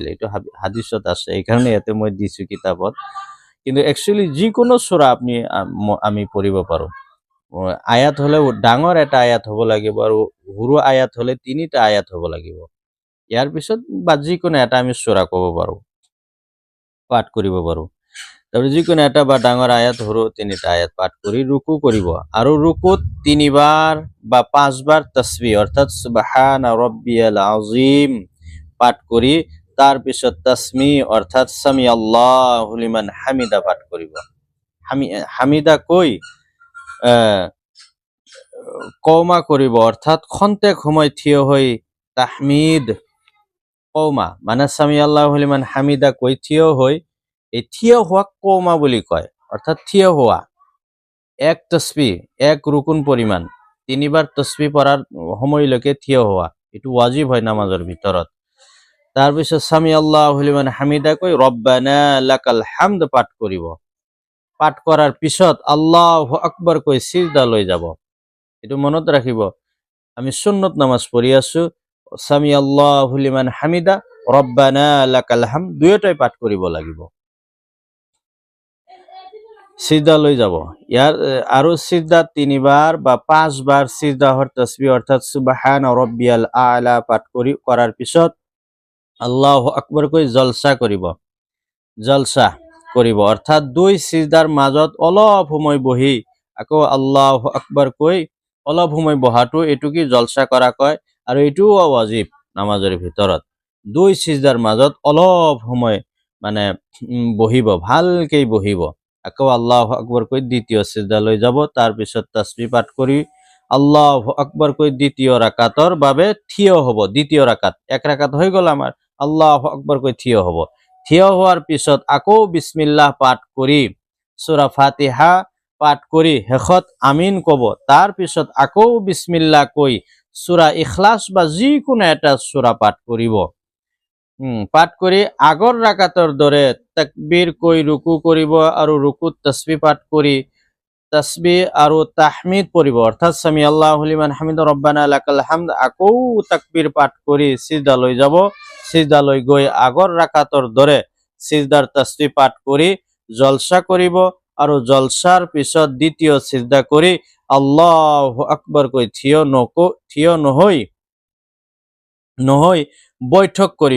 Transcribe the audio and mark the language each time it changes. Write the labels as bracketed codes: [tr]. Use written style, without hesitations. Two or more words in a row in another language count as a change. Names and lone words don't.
[as] এইটো হাদিসত আছে, এই কাৰণে ইয়াতে মই দিছো কিতাপত। কিন্তু একচুয়ালি যিকোনো সূরা আমি পঢ়িব পাৰো। আয়াত হলে ডাঙৰ এটা আয়াত হ'ব লাগিব আৰু সৰু আয়াত হলে 3টা আয়াত হ'ব লাগিব। ইয়াৰ পিছত বা যিকোনো এটা আমি সূরা ক'ব পাৰো, পাঠ কৰিব পাৰো। তারপরে যিকোনো এটা বা ডাঙৰ আয়াত সৰু 3টা আয়াত পাঠ কৰি রুকু কৰিব আৰু রুকুত 3বার বা 5বার তাসবিহ অর্থাৎ [ar] سبحان ربي العظيم [as] পাঠ কৰি তাৰ পিছত তাসমিহ অর্থাৎ [ar] سمع الله لمن حمده [as] পাঠ কৰিব। হামিদা কৈ কওমা কৰিব অর্থাৎ খন্তেক সময় থিয় হৈ তাহমিদ কওমা মানে [ar] سمع الله لمن حمده [as] কৈ থিয় হৈ, এই থিয় হোৱাক কওমা বুলি কয়। অর্থাৎ থিয় হোৱা এক তসবিহ, এক রুকুন পরিমাণ 3বার তসবিহ পড়ার সময়লৈকে থিয় হোৱা, এটো ওয়াজিব হয় নামাজৰ ভিতৰত। [ar] তাৰপিছত سمع الله لمن حمده কৈ ربنا لك الحمد [as] পাঠ কৰিব। পাঠ কৰাৰ পিছত [ar] الله أكبر [as] কৈ সিজদা লৈ যাব। এটো মনত ৰাখিব, আমি সুন্নত নামাজ পঢ়ি আছো, [ar] سمع الله لمن حمده ربنا لك الحمد [as] দুয়োটাই পাঠ কৰিব লাগিব। সিজদা লৈ যাব। ইয়াৰ আৰু সিজদা 3বার বা 5বার সিজদাহৰ তাসবিহ অর্থাৎ [ar] سبحان ربي الأعلى [as] পাঠ কৰাৰ পিছত [ar] الله أكبر [as] কৈ জলসা কৰিব অর্থাৎ 2 সিজদাৰ মাজত অলপ সময় বহি আকৌ [ar] الله أكبر [as] কৈ অলপ সময় বহাটো এটো কি জলসা কৰা কয়। আৰু এটোও ওয়াজিব নামাজৰ ভিতৰত। 2 সিজদাৰ মাজত অলপ সময় মানে বহিব, ভালকৈ বহিব, আকৌ [ar] الله أكبر [as] কৈ দ্বিতীয় সিজদা লৈ যাব। তাৰ পিছত তাসবিহ পাঠ কৰি [ar] الله أكبر [as] কৈ দ্বিতীয় রাকাতৰ বাবে থিয় হ'ব। দ্বিতীয় রাকাত, এক রাকাত হৈ গ'ল আমাৰ, [ar] الله أكبر [as] কৈ থিয় হ'ব। থিয় হোৱাৰ পিছত আকৌ বিসমিল্লাহ পাঠ কৰি সূরা ফাতিহা পাঠ কৰি শেষত আমিন কব। তাৰ পিছত আকৌ বিসমিল্লাহ কৈ সূরা ইখলাস বা যিকোনো এটা সূরা পাঠ কৰিব। পাঠ কৰি আগৰ রাকাতৰ দৰে তাকবীর কৈ রুকু কৰিব আৰু রুকুত তাসবিহ পাঠ কৰি তাসবিহ আৰু তাহমিদ পঢ়িব, অৰ্থাৎ [ar] سمع الله لمن حمده ربنا لك الحمد, [as] আকৌ তাকবীৰ পাঠ কৰি সিজদালৈ যাব। সিজদালৈ গৈ আগৰ ৰাকাতৰ দৰে সিজদাৰ তাসবিহ পাঠ কৰি জলসা কৰিব আৰু জলসাৰ পিছত দ্বিতীয় সিজদা কৰি [ar] الله أكبر [as] কৈ থিয় নহৈ বৈঠক কৰিব।